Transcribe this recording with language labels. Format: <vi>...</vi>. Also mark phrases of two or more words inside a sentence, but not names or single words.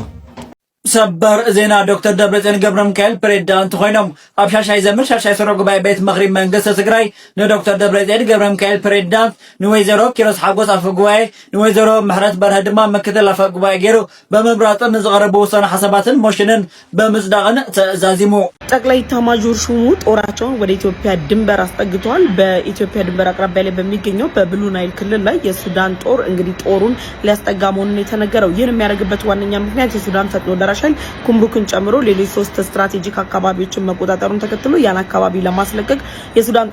<ti>ሰበር ዜና ዶክተር ደብረጽዮን ገብረ ሚካኤል ፕሬዝዳንት ኮይኖም ኣብ ሻሻይ ዘምር ሻሻይ ሰሮ ጉባኤ ቤት ምክሪ መንግስቲ ትግራይ ንዶክተር ደብረጽዮን ገብረ ሚካኤል ፕሬዝዳንት ንወይዘሮ ኪሮስ ሓጎስ አፈ ጉባኤ ንወይዘሮ ምሕረት በርሀ ድማ ምክትል አፈ ጉባኤ ገይሩ በመምራጥን ዝቀረቡ ውሳነ ሐሳባትን ሞሽንን በምጽዳቅን ተዛዚሙ</ti> <am>ጠቅላይ ኤታማዦር ሹሙ ጦራቸውን ወደ ኢትዮጵያ ድንበር አስጠግተዋል። በኢትዮጵያ ድንበር አቅራቢያ ላይ በሚገኘው በብሉ ናይል ክልል ላይ የሱዳን ጦር እንግዲህ ጦሩን ሊያስጠጋ መሆኑን የተነገረው ይህን የሚያደርግበት ዋነኛ ምክንያት የሱዳን ፈጥኖ ደራሽ ኃይል ኩምሩክን ጨምሮ ሌሎች 3 ስትራቴጂክ አካባቢዎችን መቆጣጠሩን ተከትሎ ያን አካባቢ ለማስለቀቅ የሱዳን</am>